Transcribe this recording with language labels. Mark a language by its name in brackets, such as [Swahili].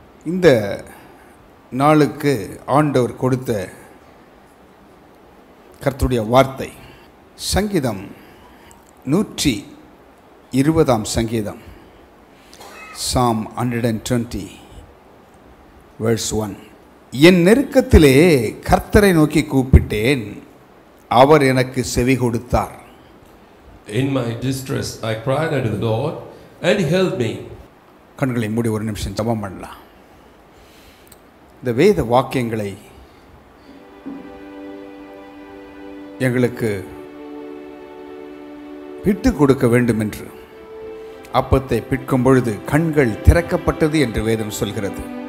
[Tamil] இந்த நாளுக்கு ஆண்டவர் கொடுத்த கர்த்தருடைய வார்த்தை சங்கீதம் 120 சங்கீதம், [English] Psalm 120 verse 1. [Tamil] என் நெருக்கத்திலே கர்த்தரை நோக்கி கூப்பிட்டேன், அவர் எனக்கு செவி கொடுத்தார். [English] In my distress, I cried unto the Lord, and he helped me. [Tamil] கண்களை மூடி ஒரு நிமிஷம் ஜெபம் பண்ணலாம். இந்த வேத வாக்கியங்களை எங்களுக்கு பிட்டு கொடுக்க வேண்டும் என்று அப்பத்தை பிற்கும் பொழுது கண்கள் திறக்கப்பட்டது என்று வேதம் சொல்கிறது.